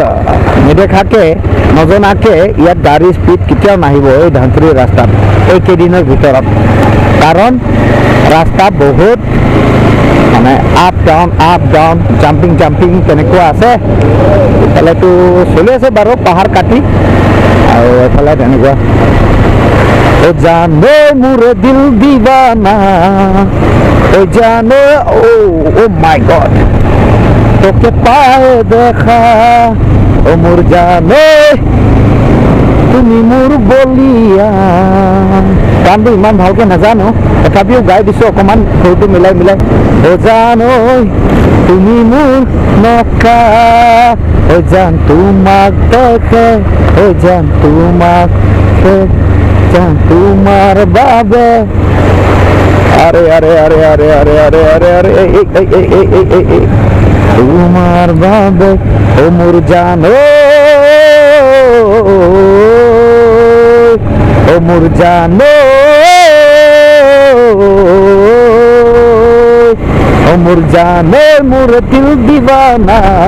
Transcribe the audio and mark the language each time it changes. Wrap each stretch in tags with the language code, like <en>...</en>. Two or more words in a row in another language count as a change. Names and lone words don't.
<as>নেদেখাকে নজনাকে ইয়াত গাড়ী স্পীড কেতিয়াও নাহিব এই ধনচিৰি ৰাস্তাত এইকেইদিনৰ ভিতৰত, কাৰণ ৰাস্তা বহুত মানে</as> <en>up down jumping</en> <as>তেনেকুৱা আছে। এইফালেতো চলি আছে বাৰু পাহাৰ কাটি, আৰু এইফালে তেনেকুৱা। ও জানে মোৰে</as> <hi>दिल दीवाना,</hi> <as>ও জানে,</as> <en>oh my God,</en> <as>তোকে পায়ে দেখা ও মোর জানে তুমি মোৰ বলিয়া। গানটো ইমান ভালকে নাজানো, তথাপিও গাই দিছো অকমান সুৰটো মিলাই মিলাই। ও জান ঐ তুমি মোৰ নকা, ও জান তোমাক দেখে, ও জান তোমাক জান তোমাৰ বাবে। আরে আরে আরে আরে আরে আরে আরে আরে তোমার বাবে ও মোর জান ও মোর জান ও মোর জান মোর</as> <hi>दिल दीवाना।</hi>